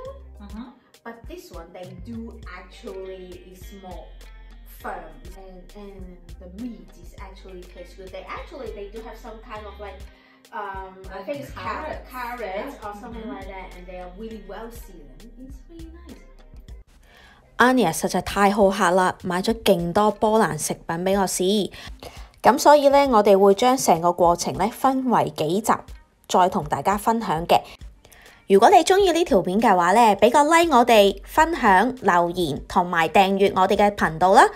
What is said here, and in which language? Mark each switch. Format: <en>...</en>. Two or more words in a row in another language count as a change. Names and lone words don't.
<en>But this one, they do actually is more firm and the meat is actually tastes good. They do have some kind of like I think it's carrots or something like that, and they are really well seasoned. It's really nice.</en> <yue>Ania 實在太好客啦，買咗勁多波蘭食品俾我試，咁所以呢，我哋會將成個過程呢分為幾集，再同大家分享嘅。如果你鍾意呢條片嘅話呢，俾個 like 我哋，分享、留言同埋訂閱我哋嘅頻道啦。</yue>